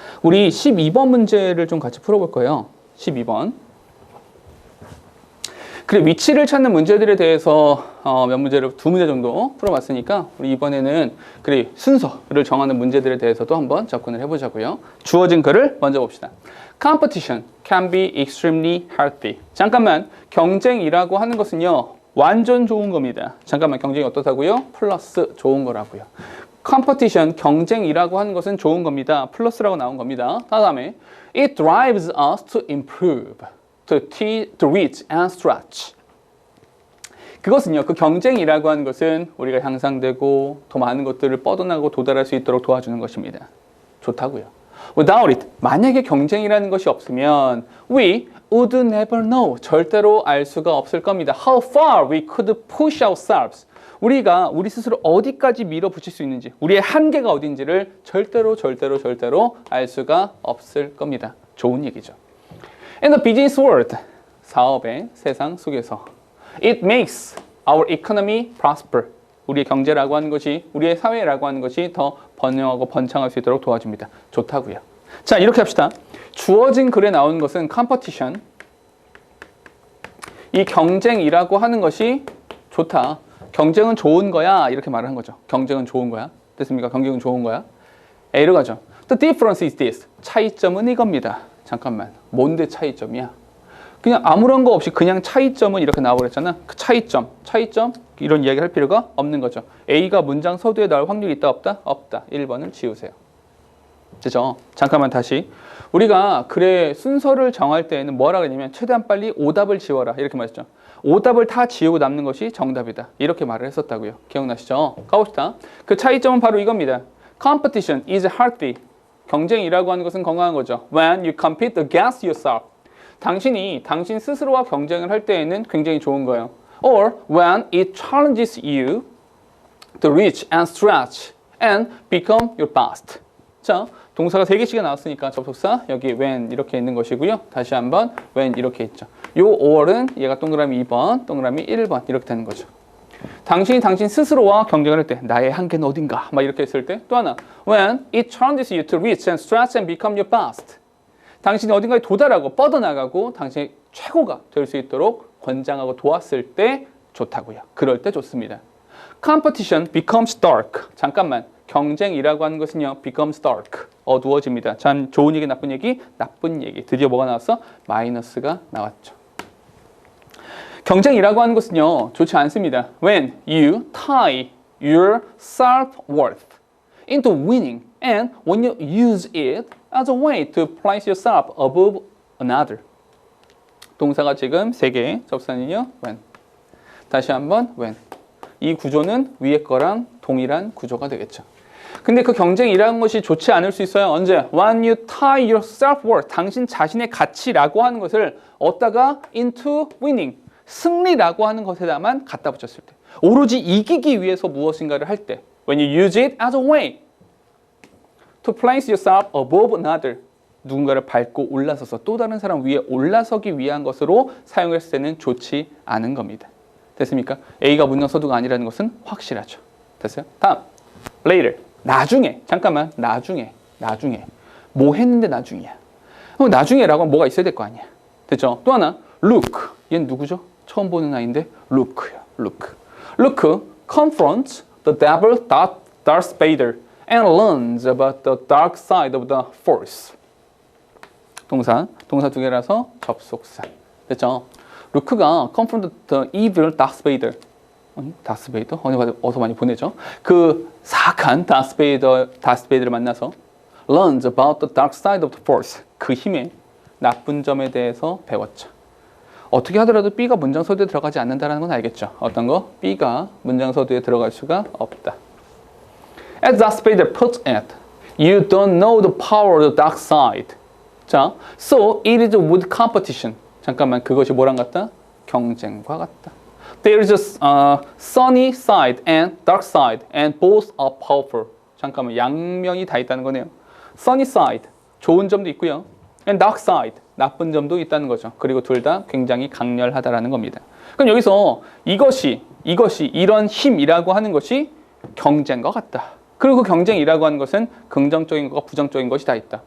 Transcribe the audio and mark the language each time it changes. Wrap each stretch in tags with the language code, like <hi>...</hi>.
<ko>우리 12번 문제를 좀 같이 풀어볼 거예요. 12번. 그래, 위치를 찾는 문제들에 대해서 몇 문제를, 2문제 정도 풀어봤으니까 우리 이번에는 그래, 순서를 정하는 문제들에 대해서도 한번 접근을 해보자고요. 주어진 글을 먼저 봅시다.</ko> <en>Competition can be extremely healthy.</en> <ko>잠깐만, 경쟁이라고 하는 것은요, 완전 좋은 겁니다. 잠깐만, 경쟁이 어떻다고요? 플러스 좋은 거라고요. Competition, 경쟁이라고 하는 것은 좋은 겁니다. 플러스라고 나온 겁니다. 다음에</ko> <en>It drives us to improve. to reach and stretch.</en> <ko>그것은요, 그 경쟁이라고 하는 것은 우리가 향상되고 더 많은 것들을 뻗어나가고 도달할 수 있도록 도와주는 것입니다. 좋다고요.</ko> <en>Without it,</en> <ko>만약에 경쟁이라는 것이 없으면</ko> <en>we would never know,</en> <ko>절대로 알 수가 없을 겁니다.</ko> <en>How far we could push ourselves.</en> <ko>우리가 우리 스스로 어디까지 밀어붙일 수 있는지, 우리의 한계가 어딘지를 절대로 알 수가 없을 겁니다. 좋은 얘기죠.</ko> <en>In the business world,</en> <ko>사업의 세상 속에서</ko> <en>it makes our economy prosper.</en> <ko>우리의 경제라고 하는 것이, 우리의 사회라고 하는 것이 더 번영하고 번창할 수 있도록 도와줍니다. 좋다고요. 자, 이렇게 합시다. 주어진 글에 나오는 것은 competition. 이 경쟁이라고 하는 것이 좋다. 경쟁은 좋은 거야. 이렇게 말을 한 거죠. 경쟁은 좋은 거야. 됐습니까? 경쟁은 좋은 거야. A로 가죠.</ko> <en>The difference is this.</en> <ko>차이점은 이겁니다. 잠깐만, 뭔데 차이점이야? 그냥 아무런 거 없이 그냥 차이점은 이렇게 나와버렸잖아. 그 차이점 이런 이야기 할 필요가 없는 거죠. A가 문장 서두에 나올 확률이 있다 없다? 없다. 1번을 지우세요. 됐죠? 잠깐만 다시. 우리가 글의 순서를 정할 때에는 뭐라 그러냐면 최대한 빨리 오답을 지워라 이렇게 말했죠. 오답을 다 지우고 남는 것이 정답이다. 이렇게 말을 했었다고요. 기억나시죠? 가봅시다. 그 차이점은 바로 이겁니다.</ko> <en>Competition is healthy.</en> <ko>경쟁이라고 하는 것은 건강한 거죠.</ko> <en>When you compete against yourself.</en> <ko>당신 스스로와 경쟁을 할 때에는 굉장히 좋은 거예요.</ko> <en>Or when it challenges you to reach and stretch and become your best. 자,</en> <ko>동사가 3개씩이 나왔으니까 접속사 여기 when 이렇게 있는 것이고요. 다시 한번 when 이렇게 있죠. 요 5월은 얘가 동그라미 2번, 동그라미 1번 이렇게 되는 거죠. 당신이 당신 스스로와 경쟁을 할 때 나의 한계는 어딘가 막 이렇게 했을 때 또 하나</ko> <en>when it challenges you to reach and stretch and become your best.</en> <ko>당신이 어딘가에 도달하고 뻗어나가고 당신의 최고가 될 수 있도록 권장하고 도왔을 때 좋다고요. 그럴 때 좋습니다.</ko> <en>Competition becomes dark.</en> <ko>잠깐만. 경쟁이라고 하는 것은요.</ko> <en>becomes dark.</en> <ko>어두워집니다. 참 좋은 얘기, 나쁜 얘기, 나쁜 얘기. 드디어 뭐가 나왔어? 마이너스가 나왔죠. 경쟁이라고 하는 것은요. 좋지 않습니다.</ko> <en>When you tie your self-worth into winning and when you use it as a way to place yourself above another.</en> <ko>동사가 지금 3개, 접선은요. when. 다시 한번 when. 이 구조는 위에 거랑 동일한 구조가 되겠죠. 근데 그 경쟁이라는 것이 좋지 않을 수 있어요. 언제?</ko> <en>When you tie your self-worth,</en> <ko>당신 자신의 가치라고 하는 것을 얻다가</ko> <en>into winning,</en> <ko>승리라고 하는 것에다만 갖다 붙였을 때. 오로지 이기기 위해서 무엇인가를 할 때.</ko> <en>When you use it as a way to place yourself above another,</en> <ko>누군가를 밟고 올라서서 또 다른 사람 위에 올라서기 위한 것으로 사용했을 때는 좋지 않은 겁니다. 됐습니까? A가 문장서두가 아니라는 것은 확실하죠. 됐어요? 다음, later. 나중에. 잠깐만. 나중에. 뭐 했는데 나중이야. 나중에라고 하면 뭐가 있어야 될 거 아니야. 됐죠? 또 하나, Luke. 얘는 누구죠? 처음 보는 아이인데 Luke요.</ko> <en>Luke confronts the devil Darth Vader and learns about the dark side of the Force.</en> <ko>동사 2개라서 접속사. 됐죠?</ko> <en>루크가 confront the evil Darth Vader.</en> <ko>다스 베이더? 어디서 많이 보내죠? 그 사악한 다스 베이더를 만나서</ko> <en>learns about the dark side of the force.</en> <ko>그 힘의 나쁜 점에 대해서 배웠죠. 어떻게 하더라도 B가 문장서두에 들어가지 않는다는 건 알겠죠? 어떤 거? B가 문장서두에 들어갈 수가 없다.</ko> <en>As Darth Vader puts it, you don't know the power of the dark side. 자, so it is with competition.</en> <ko>잠깐만, 그것이 뭐랑 같다? 경쟁과 같다.</ko> <en>There is a sunny side and dark side, and both are powerful.</en> <ko>잠깐만, 양면이 다 있다는 거네요.</ko> <en>Sunny side,</en> <ko>좋은 점도 있고요.</ko> <en>And dark side,</en> <ko>나쁜 점도 있다는 거죠. 그리고 둘 다 굉장히 강렬하다라는 겁니다. 그럼 여기서 이것이 이런 힘이라고 하는 것이 경쟁과 같다. 그리고 그 경쟁이라고 하는 것은 긍정적인 것과 부정적인 것이 다 있다.</ko>